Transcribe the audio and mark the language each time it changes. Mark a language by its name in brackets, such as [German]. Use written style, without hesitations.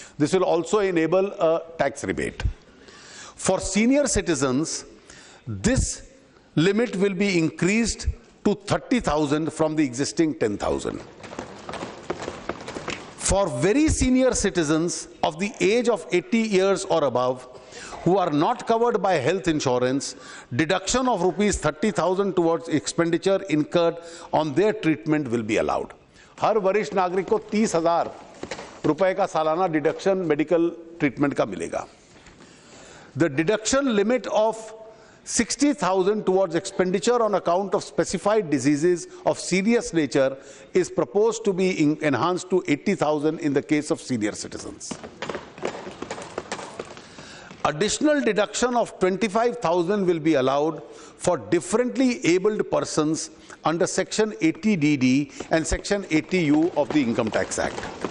[English] This will also enable a tax rebate. For senior citizens, this limit will be increased to 30,000 from the existing 10,000. For very senior citizens of the age of 80 years or above who are not covered by health insurance, deduction of rupees 30,000 towards expenditure incurred on their treatment will be allowed. [Hindi] हर वरिष्ठ नागरिक को 30,000 रुपए का सालाना deduction medical treatment का मिलेगा. [English] The deduction limit of 60,000 towards expenditure on account of specified diseases of serious nature is proposed to be enhanced to 80,000 in the case of senior citizens. Additional deduction of 25,000 will be allowed for differently abled persons under Section 80DD and Section 80U of the Income Tax Act.